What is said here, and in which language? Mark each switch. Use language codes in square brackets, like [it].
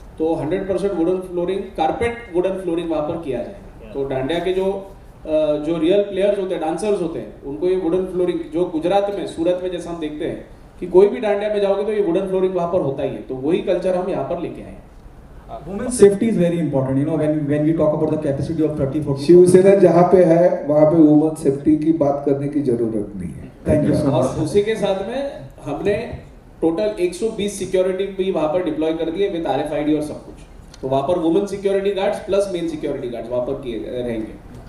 [hi] तो 100% wooden flooring, carpet wooden flooring वहाँ पर किया जाएगा। तो डांडिया के जो रियल प्लेयर्स होते हैं, डांसर्स होते हैं, उनको ये वुडन फ्लोरिंग, जो गुजरात में सूरत में जैसा हम देखते हैं कि कोई भी डांडिया में जाओगे तो ये वुडन फ्लोरिंग वहाँ पर होता ही है। तो वही कल्चर हम यहाँ पर लेके आए हैं। [en] Women's safety is very important, you know, when we talk about the capacity of 30-40. [hi] Shiv Sena जहाँ पे है वहाँ पे वुमेन सेफ्टी की बात करने की जरूरत नहीं है। [en] Thank you so much. [hi] और उसी के साथ में हमने टोटल 120 सिक्योरिटी भी वहाँ पर डिप्लॉय कर दिए विद RFID और सब कुछ। तो वहाँ पर women security guards plus main security guards वहाँ पर किए रहेंगे।